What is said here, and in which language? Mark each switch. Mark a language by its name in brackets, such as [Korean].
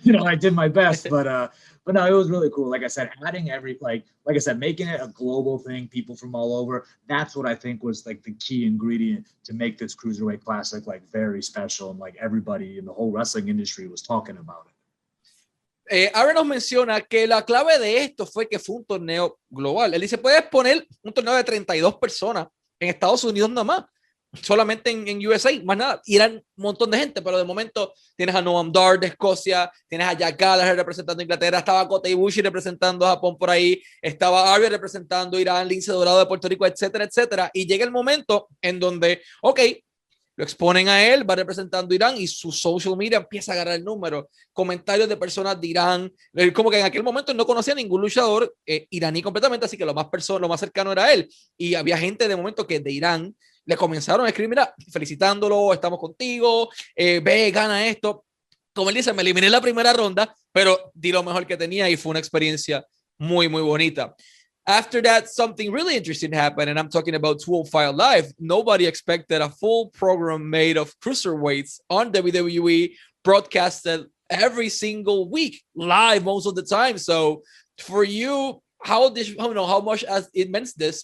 [English] You know, I did my best, but no, it was really cool. Like I said, adding like I said, making it a global thing, people from all over. That's what I think was like the key ingredient to make this Cruiserweight Classic like very special. And like everybody in the whole wrestling industry was talking about it. [Spanish] Aaron nos menciona que la clave de esto fue que fue un torneo global. Él dice, puedes poner un torneo de 32 personas en Estados Unidos nada más, solamente en USA, más nada, y eran un montón de gente, pero de momento tienes a Noam Dar de Escocia, tienes a Jack Gallagher representando a Inglaterra, estaba Kota Ibushi representando a Japón por ahí, estaba Ariya representando a Irán, Lince Dorado de Puerto Rico, etcétera, etcétera, y llega el momento en donde, ok, lo exponen a él, va representando a Irán y su social media empieza a agarrar el número. Comentarios de personas de Irán, como que en aquel momento no conocía a ningún luchador iraní completamente, así que lo más cercano era él. Y había gente de momento que de Irán le comenzaron a escribir, mira, felicitándolo, estamos contigo, ve, gana esto. Como él dice, me eliminé en la primera ronda, pero di lo mejor que tenía y fue una experiencia muy, muy bonita. [English] After that, something really interesting happened, and I'm talking about 205 Live. Nobody expected a full program made of cruiserweights on WWE, broadcasted every single week, live most of the time. So for you, how much it meant this?